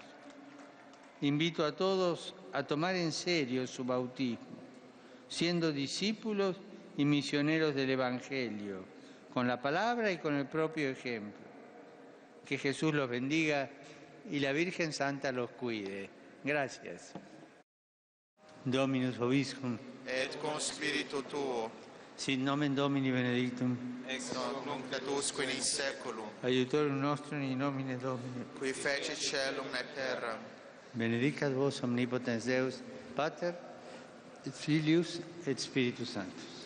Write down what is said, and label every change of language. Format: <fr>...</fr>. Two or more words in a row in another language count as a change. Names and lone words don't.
<es>Invito a todos a tomar en serio su bautismo, siendo discípulos y misioneros del Evangelio, con la palabra y con el propio ejemplo. Que Jesús los bendiga y la Virgen Santa los cuide. Gracias.</es> <la>Dominus vobiscum. Et con spiritu tuo. Sit nomen Domini benedictum. Ex hoc nunc et usque in saeculum. Aiutorium nostrum in nomine Domini. Qui fecit caelum et terram. Benedicat vos omnipotens Deus, Pater, et Filius, et Spiritus Sanctus.</la>